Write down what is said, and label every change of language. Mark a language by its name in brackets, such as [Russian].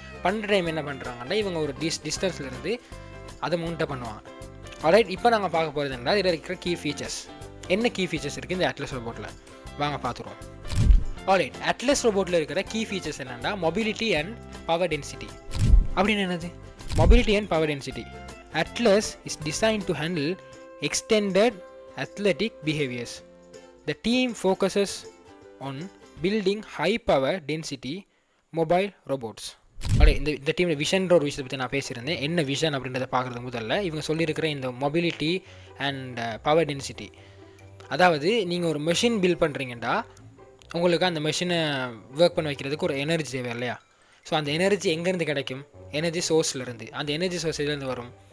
[Tamil] பண்ணுற டைம் என்ன பண்ணுறாங்கன்னா, இவங்க ஒரு டிஸ்டன்ஸ்லேருந்து அதை மவுண்ட்டாக பண்ணுவாங்க. ஆல்ரைட், இப்போ நாங்கள் பார்க்க போகிறதுனா இதில் இருக்கிற கீ ஃபீச்சர்ஸ். என்ன கீ ஃபீச்சர்ஸ் இருக்குது இந்த அட்லஸ் ரோபோட்டில், வாங்க பார்த்துருவோம். ஆல்ரைட், அட்லஸ் ரோபோட்டில் இருக்கிற கீ ஃபீச்சர்ஸ் என்னென்னா மொபிலிட்டி அண்ட் பவர் டென்சிட்டி. அப்படின்னு என்னது? [English] Mobility and power density. Atlas is designed to handle extended athletic behaviors. The team focuses on building high power density mobile robots. [Tamil] இந்த டீமில் விஷன்ற ஒரு விஷயத்தை பற்றி நான் பேசியிருந்தேன். என்ன விஷன் அப்படின்றத பார்க்குறது முதல்ல இவங்க சொல்லியிருக்கிற இந்த மொபிலிட்டி அண்ட் பவர் டென்சிட்டி. அதாவது நீங்கள் ஒரு மெஷின் பில்ட் பண்ணுறீங்கன்னா உங்களுக்கு அந்த மெஷினை ஒர்க் பண்ண வைக்கிறதுக்கு ஒரு எனர்ஜி தேவை இல்லையா? ஸோ அந்த எனர்ஜி எங்கேருந்து கிடைக்கும்? எனர்ஜி சோர்ஸ்லேருந்து. அந்த எனர்ஜி சோர்ஸ் எதுலேருந்து வரும்?